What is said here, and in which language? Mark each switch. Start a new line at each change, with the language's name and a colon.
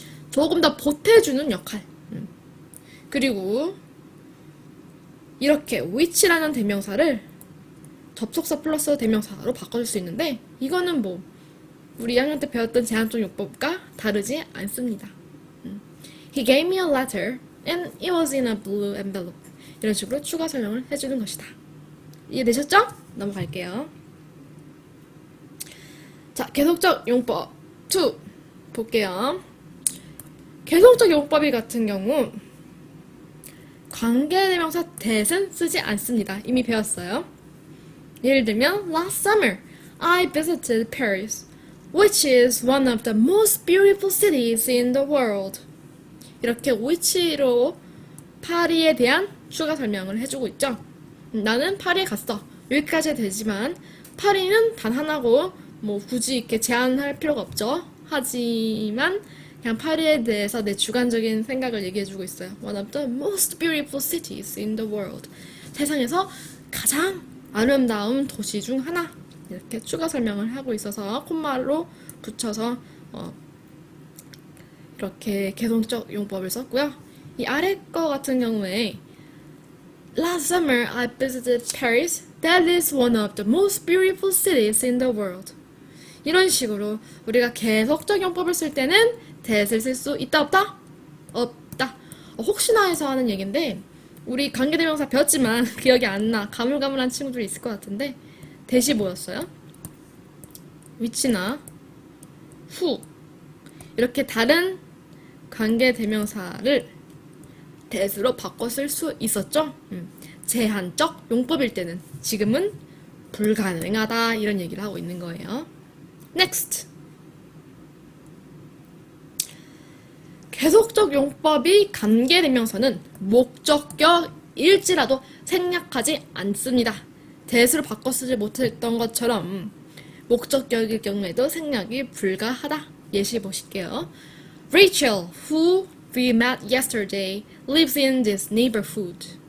Korean: 조금 더 보태주는 역할. 그리고 이렇게 which라는 대명사를 접속사 플러스 대명사로 바꿔줄 수 있는데 이거는 뭐 우리 2학년 때 배웠던 제한적 용법과 다르지 않습니다.
English: He gave me a letter and it was in a blue envelope.
Korean: 이런 식으로 추가 설명을 해주는 것이다. 이해되셨죠? 넘어갈게요. 자, 계속적 용법 2 볼게요. 계속적 용법이 같은 경우 관계대명사 that은 쓰지 않습니다. 이미 배웠어요. 예를 들면
English: Last summer, I visited Paris, which is one of the most beautiful cities in the world.
Korean: 이렇게 which로 파리에 대한 추가 설명을 해주고 있죠. 나는 파리에 갔어. 여기까지 되지만 파리는 단 하나고 뭐 굳이 이렇게 제한할 필요가 없죠. 하지만 그냥 파리에 대해서 내 주관적인 생각을 얘기해주고 있어요.
English: One of the most beautiful cities in the world.
Korean: 세상에서 가장 아름다운 도시 중 하나. 이렇게 추가 설명을 하고 있어서 콤마로 붙여서 이렇게 계속적 용법을 썼고요. 이 아래 거 같은 경우에
English: Last summer I visited Paris. That is one of the most beautiful cities in the world.
Korean: 이런 식으로 우리가 계속적 용법을 쓸 때는 that을 쓸 수 있다 없다? 없다. 혹시나 해서 하는 얘기인데 우리 관계대명사 배웠지만 기억이 안 나. 가물가물한 친구들이 있을 것 같은데 that이 뭐였어요? which나 후 이렇게 다른 관계대명사를 that으로 바꿔 쓸 수 있었죠. 제한적 용법일 때는 지금은 불가능하다 이런 얘기를 하고 있는 거예요.
English: Next.
Korean: 계속적 용법이 관계대명사는 목적격일지라도 생략하지 않습니다. that으로 바꿔 쓰지 못했던 것처럼 목적격일 경우에도 생략이 불가하다. 예시 보실게요.
English: Rachel, who we met yesterday, lives in this neighborhood.